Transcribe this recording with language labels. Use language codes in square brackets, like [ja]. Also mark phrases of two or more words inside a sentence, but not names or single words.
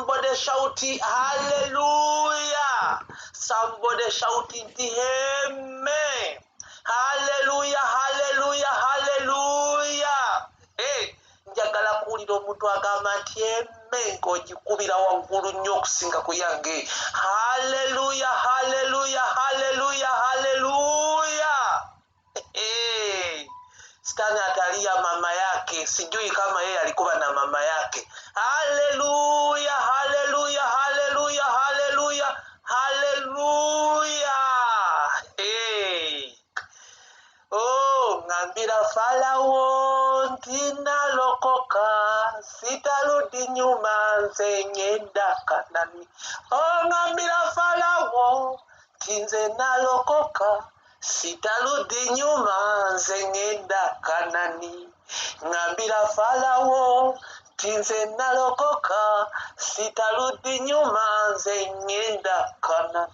[en] Somebody shout hallelujah. Somebody shouting amen. Hallelujah, hallelujah, hallelujah. [lg] Hey, njagala kuwulira omuntu agamba nti amen ng'ogikubira waggulu nnyo okusinga ku yange. [en] Hallelujah, hallelujah, hallelujah, hallelujah. Hey. [sw] Sitani atalia mama yake, sijui kama yeye alikuwa na mama yake. Haleluya, haleluya, haleluya, haleluya, haleluya. [lg] Hey. Oh, ngambira Farao ndinalokoka, [sw] sitarudi nyuma [lg] nze ngenda Kanani. Oh, ngambira Farao nze nalokoka, [sw] sitarudi nyuma [lg] nze ngenda Kanani. Ngambira Farao nze nalokoka, [sw] sitarudi nyuma [lg] nze ngenda Kanani.